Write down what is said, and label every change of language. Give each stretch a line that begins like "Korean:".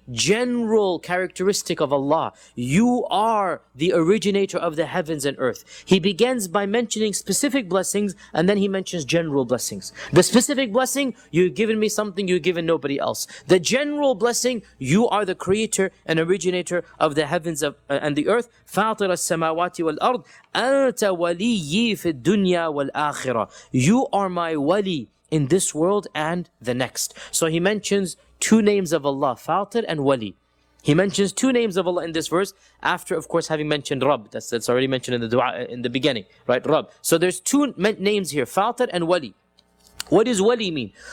English: general characteristic of Allah. You are the originator of the heavens and earth. He begins by mentioning specific blessings, and then he mentions general blessings. The specific blessing, you've given me something you've given nobody else. The general blessing, you are the creator and originator of the heavens and the earth.
Arabic: فاطر السماوات والأرض أنت وليي في الدنيا والآخرة.
English: You are my wali in this world and the next. So he mentions two names of Allah, Fatir and Wali. He mentions two names of Allah in this verse, after of course having mentioned Rabb. That's already mentioned in the dua in the beginning, right? Rabb. So there's two names here, Fatir and Wali. What does Wali mean?